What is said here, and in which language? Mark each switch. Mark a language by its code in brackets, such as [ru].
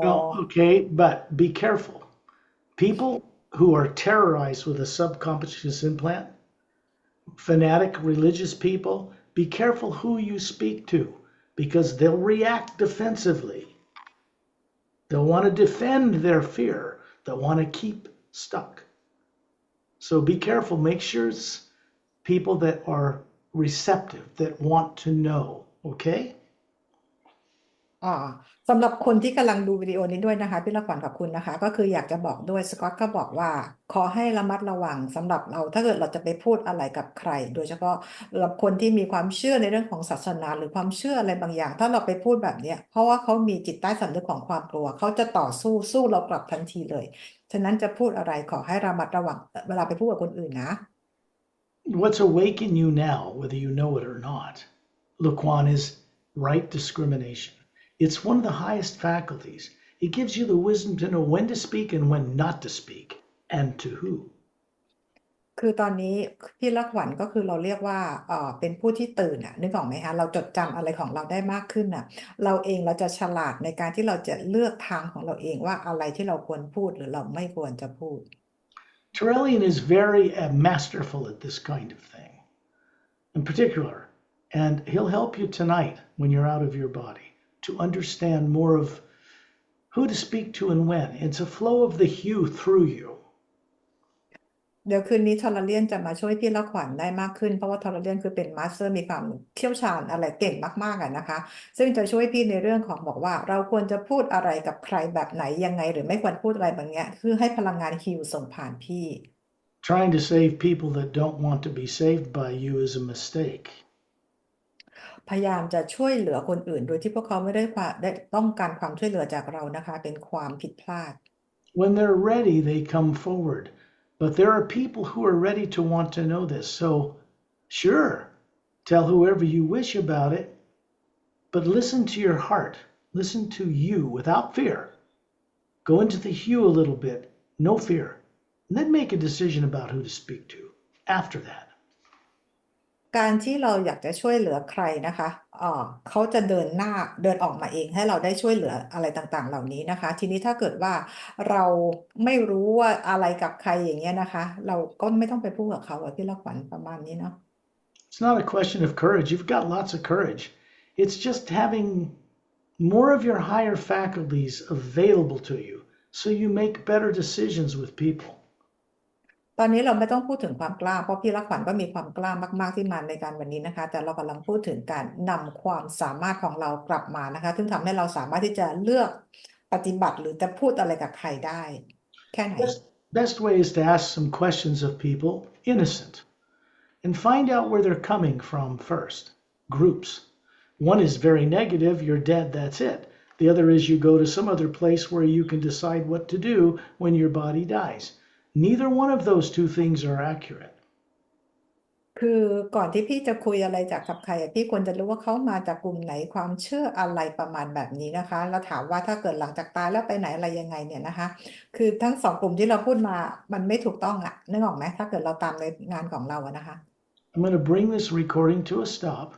[en] Well, okay, but be careful. People who are terrorized with a subconscious implant, fanatic religious people, be careful who you speak to because they'll react defensively. They'll want to defend their fear. They'll want to keep stuck. So be careful. Make sure it's people that are receptive, that want to know. Okay? [th] สำหรับคนที่กำลังดูวิดีโอนี้ด้วยนะคะพี่ละขวัญขอบคุณนะคะก็คืออยากจะบอกด้วยสกอตก็บอกว่าขอให้ระมัดระวังสำหรับเราถ้าเกิดเราจะไปพูดอะไรกับใครโดยเฉพาะสำหรับคนที่มีความเชื่อในเรื่องของศาสนาหรือความเชื่ออะไรบางอย่าง ถ้าเราไปพูดแบบเนี้ยเพราะว่าเขามีจิตใต้สำนึกของความกลัวเขาจะต่อสู้เรากลับทันทีเลยฉะนั้นจะพูดอะไรขอให้ระมัดระวังเวลาไปพูดกับคนอื่นนะ [en] What's awake in you now, whether you know it or not, Luxkwan, is right discrimination. It's one of the highest faculties. It gives you the wisdom to know when to speak and when not to speak, and to who. [th] คือตอนนี้พี่ละขวัญก็คือเราเรียกว่าเป็นผู้ที่ตื่นอ่ะนึกออกไหมคะเราจดจำอะไรของเราได้มากขึ้นอ่ะเราเองเราจะฉลาดในการที่เราจะเลือกทางของเราเองว่าอะไรที่เราควรพูดหรือเราไม่ควรจะพูด [en] Terrellian is very masterful at this kind of thing, in particular, and he'll help you tonight when you're out of your body to understand more of who to speak to and when. It's a flow of the hue through you. [th] เดี๋ยวคืนนี้ทอร์เรียนจะมาช่วยพี่ละขวัญได้มากขึ้นเพราะว่าทอร์เรียนคือเป็นมาสเตอร์มีความเชี่ยวชาญอะไรเก่งมากๆอะนะคะซึ่งจะช่วยพี่ในเรื่องของบอกว่าเราควรจะพูดอะไรกับใครแบบไหนยังไงหรือไม่ควรพูดอะไรแบบนี้คือให้พลังงานฮิวส่งผ่านพี่ [en] Trying to save people that don't want to be saved by you is a mistake. [th] พยายามจะช่วยเหลือคนอื่นโดยที่พวกเขาไม่ได้ต้องการความช่วยเหลือจากเรานะคะเป็นความผิดพลาด [en] When they're ready, they come forward. But there are people who are ready to want to know this. So, sure, tell whoever you wish about it, but listen to your heart. Listen to you without fear. Go into the hue a little bit, no fear. And then make a decision about who to speak to after that. [th] การที่เราอยากจะช่วยเหลือใครนะคะเขาจะเดินออกมาเองให้เราได้ช่วยเหลืออะไรต่างๆเหล่านี้นะคะทีนี้ถ้าเกิดว่าเราไม่รู้ว่าอะไรกับใครอย่างเงี้ยนะคะเราก็ไม่ต้องไปพูดกับเขาพี่ละขวัญประมาณนี้เนาะ [en] It's not a question of courage. You've got lots of courage. It's just having more of your higher faculties available to you so you make better decisions with people. [th] ตอนนี้เราไม่ต้องพูดถึงความกล้าเพราะพี่ละขวัญก็มีความกล้ามากๆที่มาในการวันนี้นะคะแต่เรากำลังพูดถึงการนำความสามารถของเรากลับมานะคะซึ่งทำให้เราสามารถที่จะเลือกปฏิบัติหรือจะพูดอะไรกับใครได้แค่ไหน [en] Best way is to ask some questions of people, innocent, and find out where they're coming from first. Groups. One is very negative, you're dead, that's it. The other is you go to some other place where you can decide what to do when your body dies. Neither one of those two things are accurate. [th] คือก่อนที่พี่จะคุยอะไรกับใครพี่ควรจะรู้ว่าเขามาจากกลุ่มไหนความเชื่ออะไรประมาณแบบนี้นะคะแล้วถามว่าถ้าเกิดหลังจากตายแล้วไปไหนอะไรยังไงเนี่ยนะคะคือทั้งสองกลุ่มที่เราพูดมามันไม่ถูกต้องนึกออกไหมถ้าเกิดเราตามในงานของเรานะคะ [en] I'm going to bring this recording to a stop.